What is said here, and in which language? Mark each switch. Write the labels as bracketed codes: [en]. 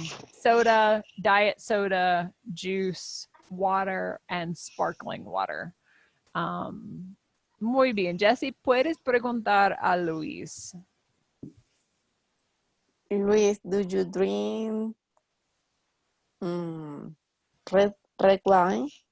[en] Soda, diet soda, juice, water, and sparkling water. [es] Muy bien, Jessie, ¿puedes preguntar a Luis? [en] Luis, do you drink red wine?